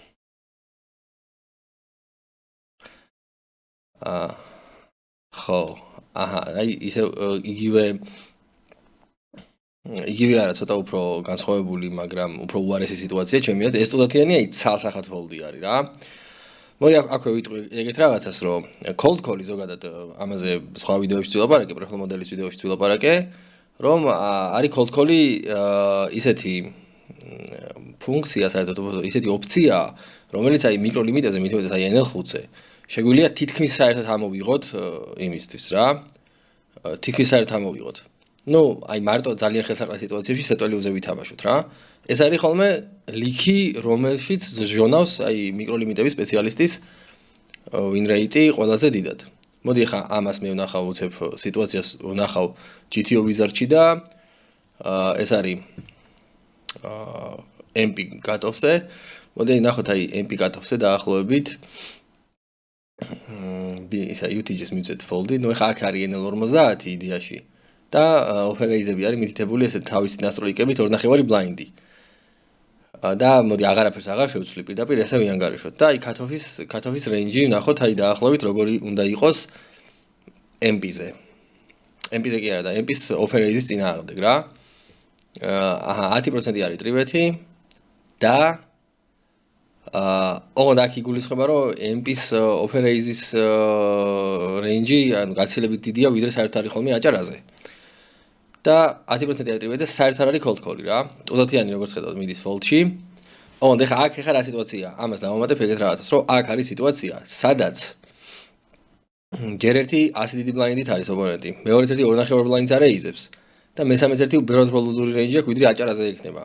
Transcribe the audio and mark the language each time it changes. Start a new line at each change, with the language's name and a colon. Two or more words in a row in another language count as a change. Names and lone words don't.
Georgian: ხო, აი ისე იგივე არა, ცოტა უფრო განსხვავებული, მაგრამ უფრო უარესი სიტუაცია ჩემი აზრით. ეს სტუდენტიანი აი ცალსახად ფოლდი არის რა. მოდი აქვე ვიტყვი ეგეთ რაღაცას, რომ
English: cold call-
Georgian: ი ზოგადად ამაზე სხვა ვიდეოებში ვილაპარაკე, პროფილ მოდელის ვიდეოებში ვილაპარაკე, რომ არის
English: cold call-
Georgian: ი ისეთი ფუნქცია, საერთოდ ისეთი ოპცია, რომელიც აი მიკროლიმიტებზე, მithmetes აი NL5-ზე შეგვიძლია თითქმის საერთოდ ამოვიღოთ იმისთვის რა. თითქმის საერთოდ ამოვიღოთ. აი მარტო ძალიან ხელსაყრელ სიტუაციებში სეტოლიუზე ვითამაშოთ რა. ეს არის ხოლმე ლიქი, რომელშიც ჟონავს აი მიკროლიმიტების სპეციალისტის
English: win rate-
Georgian: ი ყველაზე დიდად. მოდი ახლა ამას მე ვნახავ უცებ სიტუაციას ვნახავ GTO Wizard-ში და ეს არის MP cut-off-ზე. მოდი ნახოთ აი MP cut-off-ზე დაახლოებით ისა UTG-ს მივცეთ fold-ი, ახლა აქ არის NL50 იდეაში და ოფერეიზები არის მითითებული ესე თავისი ნასტროიკებით 2.5 blind-ი. და მოდი აღარაფერს აღარ შევცვლი პირდაპირ ესე ვიანგარიშოთ და აი cut-off-ის range-ი ვნახოთ აი დაახლოებით როგორი უნდა იყოს MP-ზე. MP-ზე კი არა და MP-ს ოფერეიზის წინააღმდეგ რა. 10% არის ტრივეთი და ოღონდ აქ იგულისხმება, რომ MP-ს ოფერეიზის range-ი ანუ გაცილებით დიდია, ვიდრე საერთოდ არის ხოლმე აჭარაზე. და 10% არის ტრივეთი და საერთოდ არის
English: cold call-
Georgian: ი რა. ტუზათიანი როგორც ხედავთ მიდის fold-ში. ოღონდ აქ ხა რა სიტუაციაა? ამას დავამატებ ეგეთ რაღაცას, რომ აქ არის სიტუაცია, სადაც ჯერ ერთი 100 დიდი blind-ით არის ოპონენტი, მეორეც ერთი 2.5 blind-ს არეიზებს და მესამეც ერთი უბრალოდ ლუზური range აქვს, ვიდრე აჭარაზე იქნება.